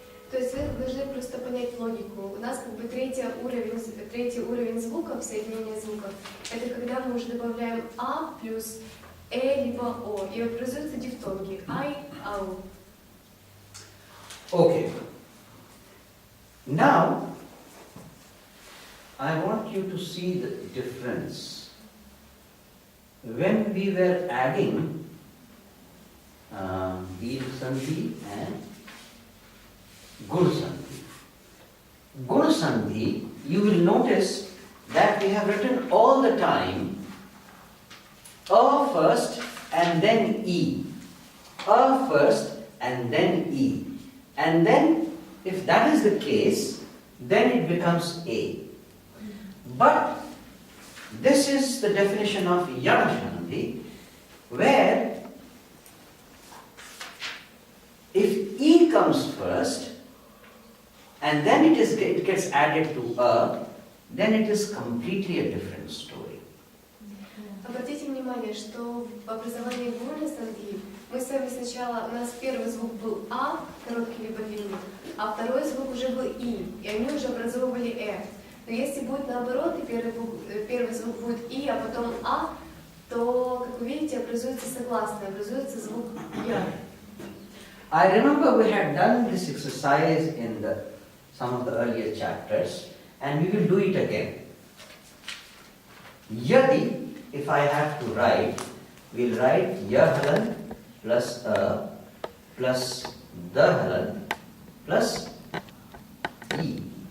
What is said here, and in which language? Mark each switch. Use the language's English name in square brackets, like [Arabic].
[Russian] То есть вы должны просто понять логику. У нас как бы третий уровень звуков, соединения звуков, это когда мы уже добавляем А плюс Э либо О, и образуются дифтонги Ай, Ау. [English] Okay. Now, I want you to see the difference. When we were adding Dil Sandhi and Gur Sandhi. Gur Sandhi, you will notice that we have written all the time A first and then E. A first and then E. And then, if that is the case, then it becomes A. But this is the definition of Yada Shanti, where if E comes first and then it gets added to A, then it is completely a different story. [Russian] Обратите внимание, что в образовании гурны сандhi мы с вами сначала, у нас первый звук был А, короткий либо длинный, а второй звук уже был И, и они уже образовывали Э. Но если будет наоборот, и первый звук будет И, а потом А, то, как вы видите, образуется согласный, образуется звук Я. [English] I remember we had done this exercise in some of the earlier chapters, and we will do it again. Yadi, if I have to write, we'll write Yahalan plus A plus Dahalan plus E.